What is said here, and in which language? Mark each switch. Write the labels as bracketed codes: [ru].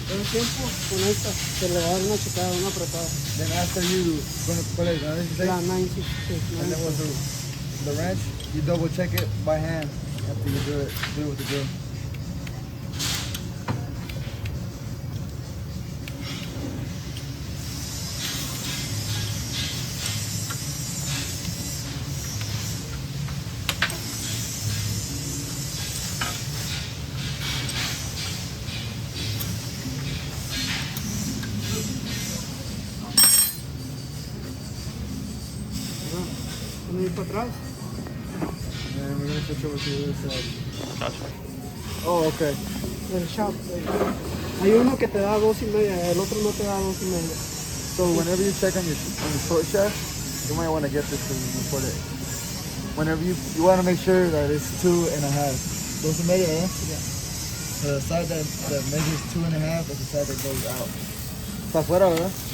[es] tiempo con esta, se le va a dar una checada, una apretada. [en] Then after you, [es] ¿cuál es? ¿No? La 966. [en] And then with the wrench, you double check it by hand after you do it with the drill. [es] Vamos a ir para atrás. [en] And we're gonna switch over to the other side. Gotcha. Oh, okay. [es] El shop. Hay uno que te da 2.5, el otro no te da 2.5. [en] So whenever you check on your short shaft, you might want to get this because you put it. Whenever you want to make sure that it's 2.5. 2.5, eh? Yeah. The side that measures 2.5 is the side that goes out. [es] Está afuera, ¿verdad?